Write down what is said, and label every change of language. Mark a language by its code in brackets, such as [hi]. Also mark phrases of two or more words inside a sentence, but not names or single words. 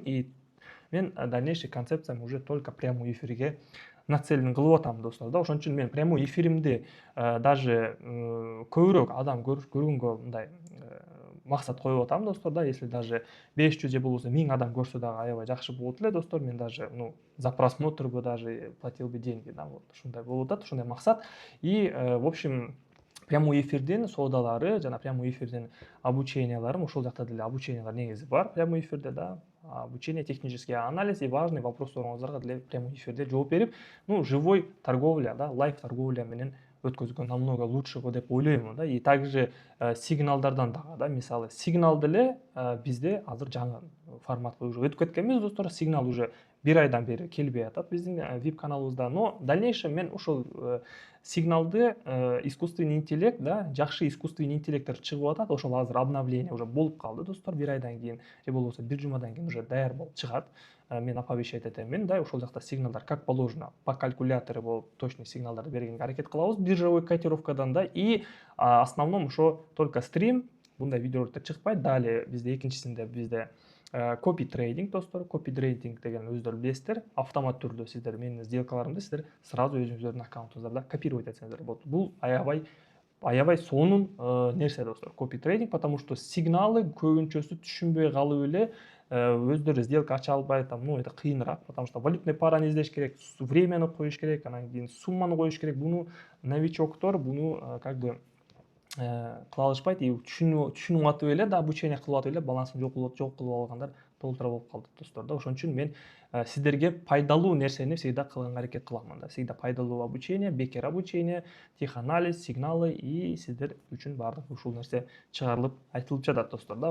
[ky] И мен [ru] дальнейший концепциям уже только прямой эфирге [ky] нацелен кылып атам, достор да. Ошон үчүн мен [ru] прямой эфиримди даже [ky] көбүрөөк адам көргөнгө мындай максат коюп атам, достор да. [ru] Если даже [ky] 500 же болбосо 1000 адам көрсө дагы аябай жакшы болот эле, достор. [ru] Мен даже за просмотр бы даже платил бы деньги, да. [ky] Вот ушундай болуп атат, ушундай максат. [ru] И в общем, прямой эфирдин [ky] соодалары жана [ru] прямой эфирдин обученияларым, [ky] ошол жакта деле обучениялар негизи бар [ru] прямой эфирде, [ky] да. [ru] Обучение, технический анализ и важный вопростарыңыздарга [ky] деле [ru] прямой эфирде [ky] жооп берип, [ru] живой торговля, [ky] да, [ru] лайв торговля [ky] менен өткөзгөн [ru] намного лучше [ky] го деп ойлойм да. [ru] И также [ky] сигналдардан дагы, да, мисалы сигнал деле бизде азыр жаңы форматка уже өтүп кеткенбиз, достор. Сигнал уже бир айдан бери келбей атат биздин VIP каналыбызда, [ru] но в дальнейшем [ky] мен ошол сигналды [ru] искусственный интеллект, [ky] да, жакшы [ru] искусственный интеллекттер [ky] чыгып атат. Ошол азыр [ru] обновление уже [ky] болуп калды, достор. Бир айдан кийин же болбосо бир жумадан кийин уже даяр болуп чыгат. Мен оповещать этемин, да. Ошол жакта сигналдар [ru] как положено по калькулятору [ky] болуп точный сигналдарды бергенге аракет кылабыз [ru] биржевой котировкадан, [ky] да. [ru] И основном [ky] ошо только стрим, мындай видеороликтер чыкпайт. Далее бизде экинчисинде бизде [en] copy trading, [ky] достор. [en] Copy trading [ky] деген өздөрү билесиздер. Автомат түрдө сиздер менин сделкаларымды сиздер сразу өзүңүздөрдүн аккаунтуңуздарда копировать этсеңиздер болот. Бул аябай сонун нерсе, достор, [en] copy trading, [ru] потому что сигналы [ky] көбүнчөсү түшүнбөй калып эле өздөрү сделка ача албайт. Это кыйыныраак, [ru] потому что валютный параны [ky] издеш керек, времяны коюш керек, анан кийин сумманы коюш керек. Буну новичоктор буну [ru] как бы [ky] кыла алышпайт, и түшүнүп атып эле да, обучение кылып атып эле балансын жок кылып алгандар толтура болуп калды, достор да. Ошон үчүн мен сиздерге пайдалуу нерсени всегда кылганга аракет кыламын да. Всегда пайдалуу обучение, бекер обучение, теханализ, сигналы, и сиздер үчүн баардык ушул нерсе чыгарылып айтылып жатат, достор да.